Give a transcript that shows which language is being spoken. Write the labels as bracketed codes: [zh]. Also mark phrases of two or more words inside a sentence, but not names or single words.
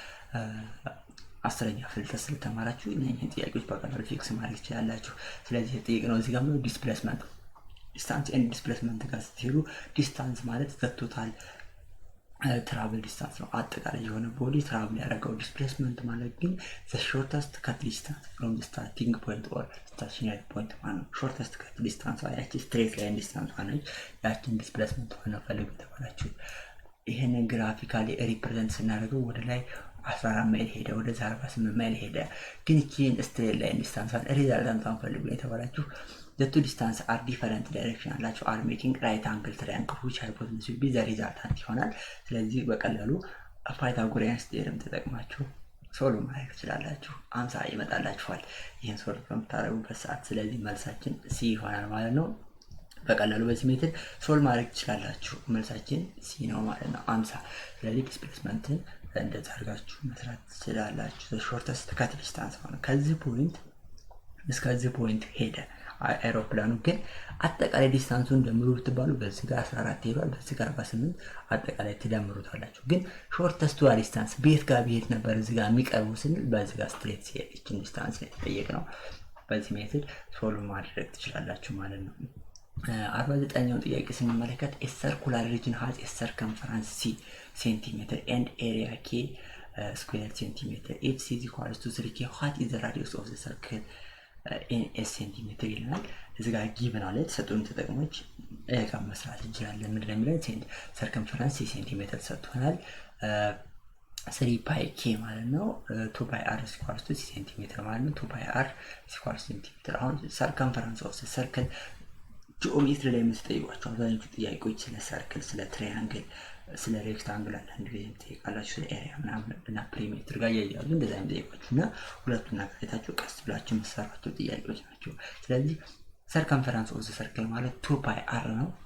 [am] 10ኛ ክፍል ስለተማራችሁ እነኚህን ጥያቄዎች በቀላሉ ፊክስ ማድረግ ትችላላችሁ። ስለዚህ ጥያቄው እዚህ ጋር ነው [en] displacement distance and displacement [am] ጋር ስትሄዱ ዲስታንስ ማለት ቶታል [en] travel distance [am] ነው። አጠቃላይ የሆነ [en] body travel [am] ያደረገው። ዲስፕሌስመንት ማለት ግን [en] the shortest cut distance from the starting point or stationary point [am] ማለት ነው። [en] shortest cut distance [am] ያቺ [en] straight line distance [am] ማለት ያቺን ዲስፕሌስመንት ሆነ ፈልጉ ተባላችሁ። ይሄንን [en] graphically represent [am] ስናደርገው ወደ ላይ 14 ማይል ሄደ፣ ወደ 48 ማይል ሄደ። ግን እቺን ስትሬት [en] line distance [am] ሪዛልታንቷን ፈልጉ የተባላችሁ [en] the two distance are different direction [am] አላችሁ [en] are making right angle triangle which hypotenuse will be the resultant [am] ይሆናል። ስለዚህ በቀላሉ [en] Pythagoreans theorem [am] ተጠቅማችሁ ሶልቭ ማድረግ ትችላላችሁ። 50 ይመጣላችኋል ይሄን ሶልቭ በምታደርጉበት ሰዓት። ስለዚህ መልሳችን ሲ ይሆናል ማለት ነው። በቀላሉ በዚህ ሜተድ ሶልቭ ማድረግ ትችላላችሁ። መልሳችን ሲ ነው ማለት ነው 50። ስለዚህ ዲስፕሌስመንትን እንደዛ አድርጋችሁ መስራት ትችላላችሁ። [en] the shortest cut distance [am] ማለት ከዚህ ፖይንት እስከዚህ ፖይንት ሄደ አይሮፕላኑ። ግን አጠቃላይ ዲስታንሱን ደምሩ ብትባሉ በዚህ ጋር 14 ሄዷል፣ በዚህ ጋር 48 አጠቃላይ ትደምሩታላችሁ። ግን ሾርተስቱ ዲስታንስ ቤት ጋር ቢሄድ ነበር እዚህ ጋር የሚቀርቡ ስንል በዚህ ጋር ስትሬት ሲሄድ እቺን ዲስታንስ ነው የተጠየቅነው። በዚህ ሜተድ ሶልቭ ማድረግ ትችላላችሁ ማለት ነው። 49ኛው ጥያቄ ስንመለከት [en] a circular region has a circumference c centimeter and area k square centimeter if c is equal to 3k what is the radius of the circle in a centimeter [am] ይላል። እዚህ ጋር ጊቭን አለ ተሰጡን ተጠቅሞች ጋር መስራት እንችላለን። ምንድነው የሚለው circumference ሴንቲሜትር ተሰጥቷል። [en] 3 pi k [am] ማለት ነው [en] 2 pi r equals to centimeter [am] ማለት ነው [en] 2 pi r equals centimeter። [am] አሁን [en] circumference of the circle [am] ጂኦሜትሪ ላይ የምትጠይቋቸው አብዛኞቹ ጥያቄዎች ስለ ሰርክል፣ ስለ ትራያንግል፣ ስለ ሬክታንግል አንድ ጊዜ የምትጠይቃላችሁ ስለ ኤሪያ ምናምን እና ፔሪሜትር ጋር ያያሉ እንደዛ የምትጠይቋችሁና ሁለቱን አካታችሁ ቀስ ብላችሁ የምትሰሯቸው ጥያቄዎች ናቸው። ስለዚህ [en] circumference of the circle [am] ማለት [en] 2 pi r [am] ነው